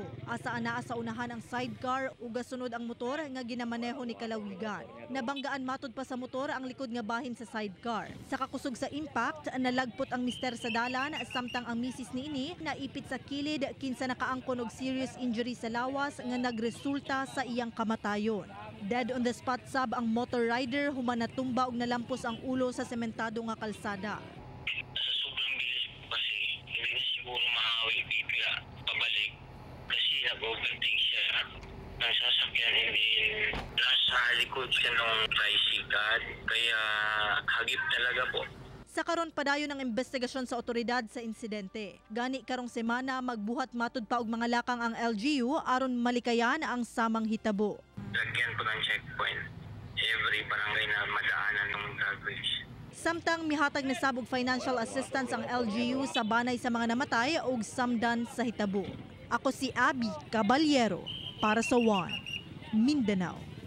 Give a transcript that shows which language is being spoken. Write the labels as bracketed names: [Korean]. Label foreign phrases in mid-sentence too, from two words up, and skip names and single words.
[Cebuano] Asa anaa sa unahan ang sidecar ug gasunod ang motor nga ginamaneho ni Calawigan. Nabanggaan matod pa sa motor ang likod nga bahin sa sidecar. Sa kakusog sa impact, nalagpot ang mister sa dalan samtang ang misis niini naipit sa kilid kinsa nakaangkon og [English] serious injury [Cebuano] sa lawas nga nagresulta sa iyang kamatayon. [English] Dead on the spot [Cebuano] sab ang motor rider human natumba og nalampos ang ulo sa sementado nga kalsada. [Filipino] Sa sobrang bilis po kasi hindi na siguro mahawi bigla pabalik. Kasi nag-overtake siya. Ang sasakyan hindi nasa likod siya ng tricycle. Kaya hagip talaga po. [Cebuano] Sa karon padayon ang investigasyon sa otoridad sa insidente. Gani karong semana magbuhat matud pa og mga lakang ang LGU aron malikayan ang samang hitabo. [Filipino] Lagyan po ng checkpoint. Every barangay na madaanan ng drag race. [Cebuano] Samtang mihatag na sabog [English] financial assistance [Cebuano] ang LGU sa banay sa mga namatay ug samdan sa hitabo. Ako si Abby Caballero para sa One Mindanao.